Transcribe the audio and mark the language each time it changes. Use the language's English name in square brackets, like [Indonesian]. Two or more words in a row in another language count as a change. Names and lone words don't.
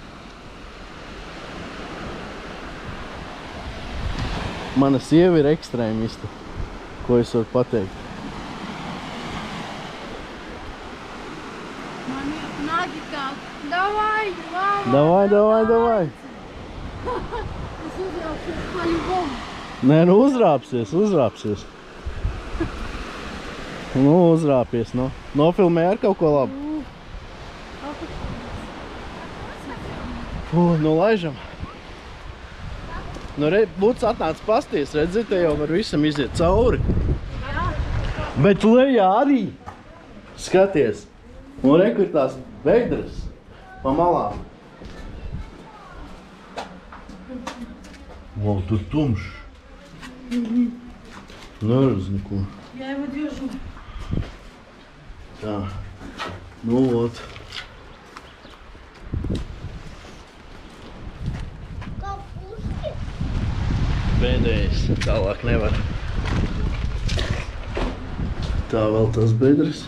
[Latvian] Mana sieva ir ekstrēmista. Ko es varu pateikt? Davai. Es uzrāpsies по-любому. Nē, nu uzrāpsies. Nu, uzrāpies, no. Nofilmē ar kaut ko labu. Nu, laižam. Nu, būtu atnācis pasties, redzi, te jau var visam iziet cauri. Bet lejā arī. Skaties. Un reku ir tās veidras pa malām. Wow, tur tumšs. Neredz neko. [Russian] Я его держу. [Latvian] Tā. Nu, ot. Pēdējais, tālāk nevar. Tā vēl tas bedres.